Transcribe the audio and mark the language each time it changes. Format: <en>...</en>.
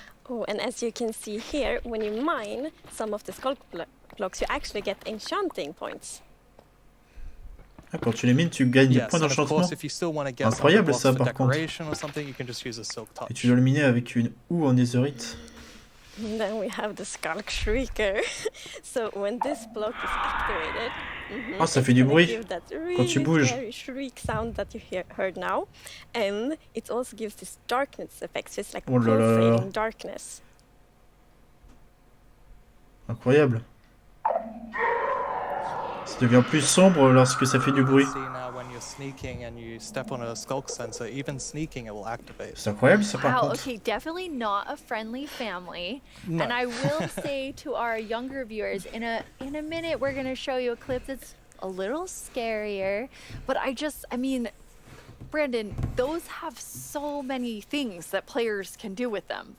<en>Oh, and as you can see here, when you mine some of the Skulk blocks, you actually get enchanting points.</en> <fr>Ah, quand tu les mines, tu gagnes des points d'enchantement. Incroyable ça par contre. Et tu dois le miner avec une houe en netherite.</fr> <en>And then we have the Skulk Shrieker. So when this block is activated,</en> <fr>ah, ça fait du bruit quand tu bouges.</fr> <en>Very shriek sound that you heard now, and it also gives this darkness effect. So it's like pulsating darkness.</en> <fr>Incroyable. Ça devient plus sombre lorsque ça fait du bruit. C'est incroyable ça par contre.</fr> <en>Okay, definitely not a friendly family. No. And I will say to our younger viewers, in a minute we're going to show you a clip that's a little scarier, but I mean, Brandon, those have so many things that players can do with them.</en>